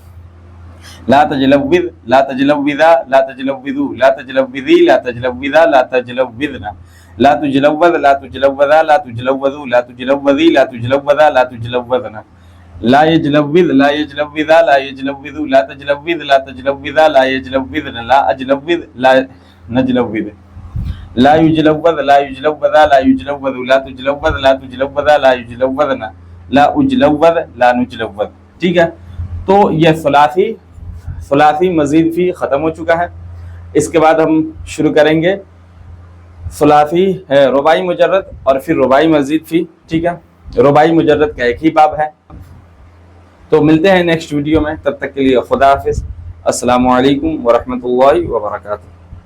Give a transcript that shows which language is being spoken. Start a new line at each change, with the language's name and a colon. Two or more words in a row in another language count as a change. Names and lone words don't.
Arabic: لا تجلوذ لا تجلوذا لا تجلوذوا لا تجلوذي لا تجلوذا لا تجلوذن لا تجلوذ لا تجلوذا لا تجلوذوا لا تجلوذي لا تجلوذا لا تجلوذن لا يجلوذ لا يجلوذا لا يجلوذوا لا تجلوذ لا تجلوذا لا يجلوذ لا أجلوذ لا نجلوذ لا يجلوذ لا يجلوذا لا يجلوذوا لا تجلوذ لا تجلوذا لا يجلوذن لا أجلوذ لا نجلوذ.
Hindi: ठीक है, तो यह
Arabic: ثلاثي مزيد فيه
Hindi: ख़त्म हो चुका है। इसके बाद हम शुरू करेंगे सुलासी है
Arabic: رباعي مجرد
Hindi: और फिर
Arabic: رباعي مزيد فيه.
Hindi: ठीक है,
Arabic: رباعي مجرد
Hindi: का एक ही बाब है। तो मिलते हैं
English: next video
Hindi: में, तब तक के लिए खुदा हाफिज़।
Arabic: السلام عليكم ورحمة الله وبركاته.